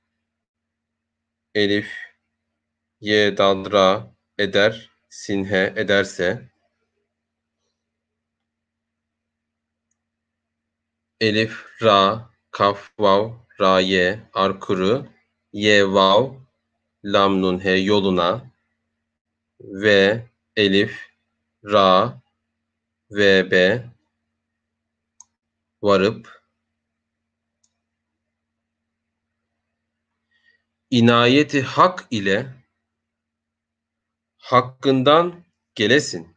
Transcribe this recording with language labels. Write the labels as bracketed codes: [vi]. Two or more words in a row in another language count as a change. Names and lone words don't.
[tr] elif, ye, dal, ra, eder, sin, he, ederse, elif, ra, kaf, vav, ra, ye, arkuru, ye, vav, lam, nun, he, yoluna, ve, elif, ra, ve, be, varıp, inayeti hak ile hakkından gelesin.